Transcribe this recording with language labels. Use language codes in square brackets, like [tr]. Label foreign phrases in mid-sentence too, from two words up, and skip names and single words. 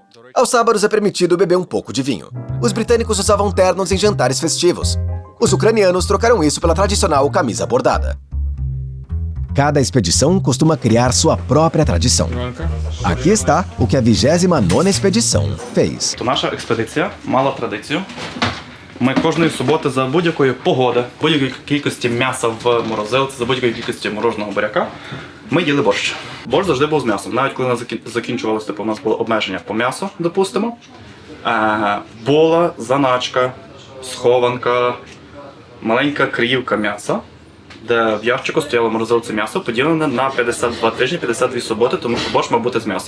[pt] Aos sábados é permitido beber um pouco de vinho. Os britânicos usavam ternos em jantares festivos. Os ucranianos trocaram isso pela tradicional camisa bordada. Cada expedição costuma criar sua própria tradição. Aqui está o que a 29ª expedição fez. [uk] Наша експедиція мала традицію. Ми кожної суботи за будь-якої погоди, будь-якої кількості м'яса в морозилці, за будь-якої кількості мороженого буряка, ми їли борщ. Борщ завжди був з м'ясом. Навіть коли у нас закінчувалося, у нас було обмеження по м'ясу, допустимо, була заначка, схованка, маленька крівка м'яса, де в ящику стояло в морозилці м'ясо, поділене на 52 тижні, 52 суботи, тому що борщ мав бути з м'ясом.